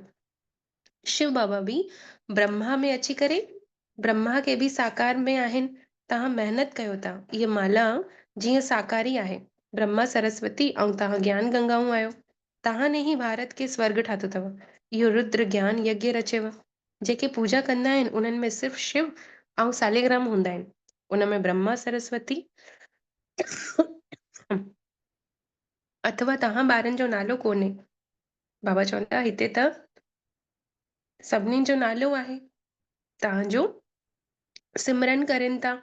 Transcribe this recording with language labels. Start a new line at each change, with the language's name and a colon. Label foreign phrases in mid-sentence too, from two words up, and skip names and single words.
Sindhi: शिव बाबा बि ब्रह्मा में अची करे ब्रह्मा खे बि साकार में आहिनि। तव्हां महिनत कयो था। इहा माला जीअं साकारी आहे ब्रह्मा सरस्वती ऐं तव्हां ज्ञान गंगाऊं आहियो। तव्हां ने ई भारत खे स्वर्ग ठातो अथव। इहो रुद्र ज्ञान यज्ञ रचेव। जेके पूजा कंदा आहिनि उन्हनि में सिर्फ़ु शिव ऐं सालिग्राम हूंदा आहिनि। उन में ब्रह्मा सरस्वती अथवा तव्हां ॿारनि जो नालो कोन्हे। बाबा चवनि था हिते त सभिनीनि जो नालो आहे। तव्हांजो सिमरन करनि था।